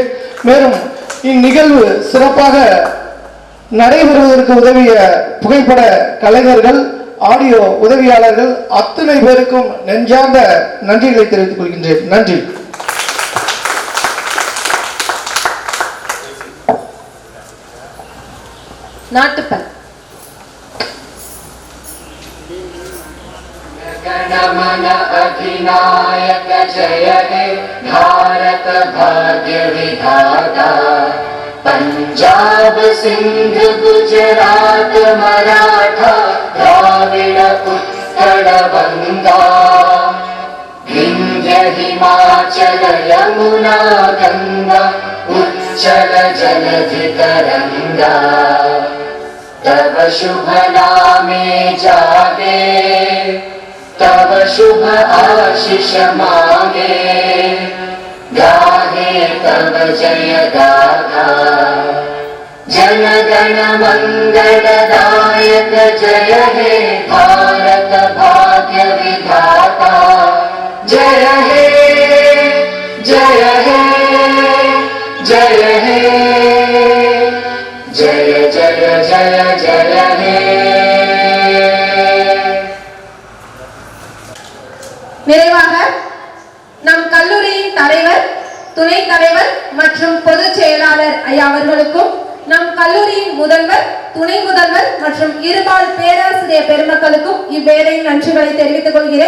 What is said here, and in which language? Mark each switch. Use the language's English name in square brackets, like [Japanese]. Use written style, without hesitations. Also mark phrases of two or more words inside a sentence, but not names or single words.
[Tamil] மேலும் இந்நிகழ்வு சிறப்பாக நடைபெறுவதற்கு உதவிய புகைப்பட கலைஞர்கள், ஆடியோ உதவியாளர்கள் அத்தனை பேருக்கும் நெஞ்சார்ந்த நன்றிகளை தெரிவித்துக் கொள்கின்றேன். நன்றி. நாட்டுப்பண். [Bangla] গণমন অধিনায়ক জয় হে ভারত ভাগ্য বিধাতা পঞ্জাব সিন্ধ গুজরাট মরাঠা দ্রাবিড় উৎকল বঙ্গ বিন্ধ্য হিমাচল যমুনা গঙ্গা উচ্ছল জলধি তরঙ্গ তব শুভ নামে জাগে তব শুভ আশিস মাগে গাহে তব জয় গাথা জন গণ মঙ্গলদায়ক জয় হে ভারত ভাগ্য বিধাতা জয় হে জয় হে জয় হে জয় জয় জয় জয় হে. [Tamil] நிறைவாக நம் கல்லூரியின் தலைவர், துணை தலைவர் மற்றும் பொதுச் செயலாளர் ஐயா அவர்களுக்கும், நம் கல்லூரியின் முதல்வர், துணை முதல்வர் மற்றும் இருபால் பேராசிரியர் பெருமக்களுக்கும் இவ்வேளையில் நன்றிகளை தெரிவித்துக் கொள்கிறேன்.